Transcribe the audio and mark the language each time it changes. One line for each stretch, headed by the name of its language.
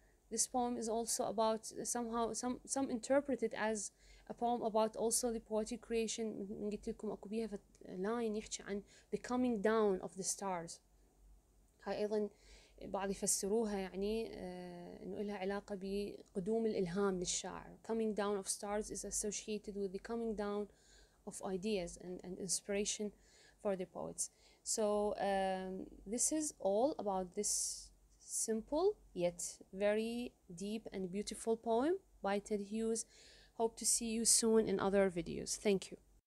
English: This poem is also about somehow some interpret it as a poem about also the poetic creation.
Arabic: قلت لكم اكو بيها لاين يحكي عن
English: the coming down of the stars.
Arabic: هاي ايضا بعض يفسروها يعني انه لها علاقة بقدوم الالهام للشاعر.
English: Coming down of stars is associated with the coming down of ideas and inspiration for the poets. So this is all about this simple yet very deep and beautiful poem by Ted Hughes. Hope to see you soon in other videos. Thank you.